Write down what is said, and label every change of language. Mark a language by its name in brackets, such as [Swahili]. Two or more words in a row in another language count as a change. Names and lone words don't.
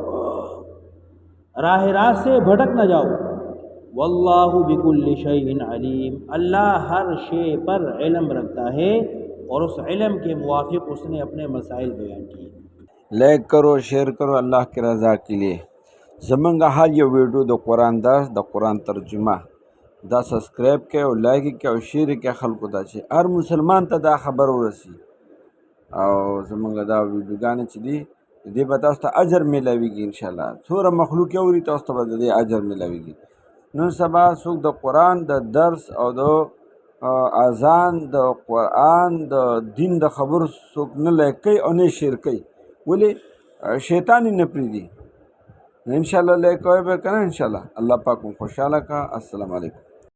[Urdu] راہ راست سے بھٹک نہ جاؤ [Arabic] واللہ بکل شیء علیم [Urdu] اللہ ہر شے پر علم رکھتا ہے اور اس علم کے موافق اس نے اپنے مسائل بیان کیے لائک کرو شیئر کرو اللہ کی رضا کے لیے [Pashto] زمنگا ہر یہ ویڈیو د قرآن درس د قرآن ترجمہ دا سبسکرایب کړئ او لایک یې کړئ او شیر یې کړئ خلکو ته چې هر مسلمان ته دا خبر ورسي او زمونږ دا ویډیوګانې چې دي د دې به تاسو ته اجر میلاویږي انشاءالله څومره مخلوق یې اوري تاسو ته به د دې اجر میلاویږي نن سبا څوک د قرآن د درس او د اذان د قرآن د دین د خبرو څوک نه لایک کوي او نه شیر کوي ولې شیطان یې نه پرېږدي انشاءالله لایک کوئ به که نه انشاءالله الله پاک مو خوشحاله کا [Arabic] السلام علیکم